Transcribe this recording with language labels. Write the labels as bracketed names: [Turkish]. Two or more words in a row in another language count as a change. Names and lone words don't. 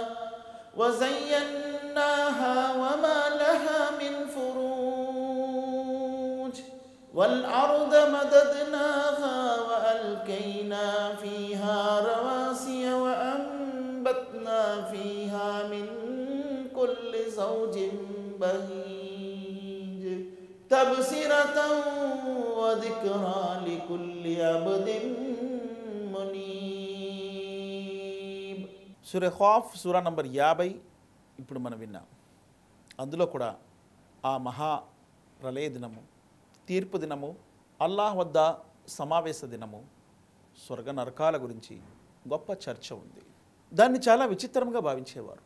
[Arabic] وزيناها وما لها من فروج والأرض مددناها وألقينا فيها رواسي وأنبتنا فيها من كل زوج بهيج تبصرة وذكرى لكل عبد منيب. [Telugu] సూరా ఖాఫ్ సూరా నంబర్ 50 ఇప్పుడు మనం విన్నాం. అందులో కూడా ఆ మహా ప్రళయ దినము, తీర్పు దినము, అల్లాహ్ వద్ద సమావేశ దినము, స్వర్గ నరకాల గురించి గొప్ప చర్చ ఉంది. దాన్ని చాలా విచిత్రంగా భావించేవారు.